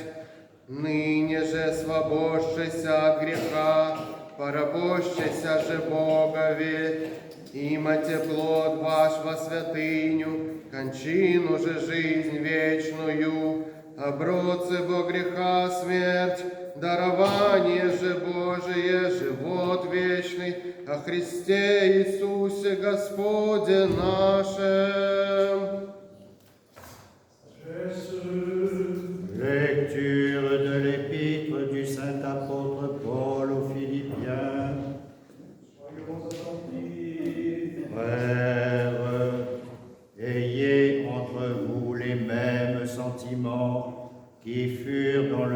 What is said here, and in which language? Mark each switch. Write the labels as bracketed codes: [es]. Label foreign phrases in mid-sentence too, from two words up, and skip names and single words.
[cu] Ныне же свободшися от греха, порабощися же Богове, имате плод ваш во святыню, кончину же жизнь вечную, оброцы бо греха смерть, дарование же Божие, живот вечный, о Христе Иисусе Господе нашем. [fr] Lecture de l'épître du saint apôtre Paul aux Philippiens. Frères, ayez entre vous les mêmes sentiments qui furent dans